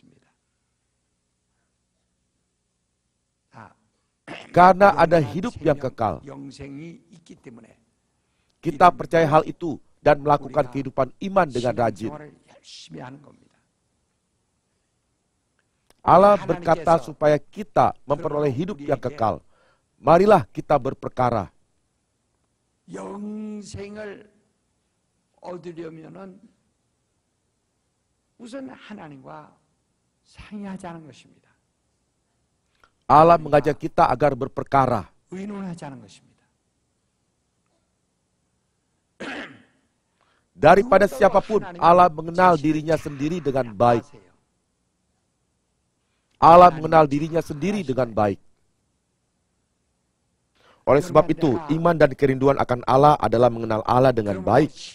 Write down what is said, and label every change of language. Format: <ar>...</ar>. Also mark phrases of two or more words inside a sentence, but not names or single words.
<id>Karena ada hidup yang kekal, kita percaya hal itu dan melakukan kehidupan iman dengan rajin. Allah berkata supaya kita memperoleh hidup yang kekal. Marilah kita berperkara.</id> <ko>영생을 얻으려면은 우선 하나님과 상의하자는 것입니다.</ko> <id>Allah mengajak kita agar berperkara.</id> <ko>의논하자는 것입니다.</ko> <id>Daripada siapapun, Allah mengenal dirinya sendiri dengan baik. Allah mengenal dirinya sendiri dengan baik. Oleh sebab itu, iman dan kerinduan akan Allah adalah mengenal Allah dengan baik.</id>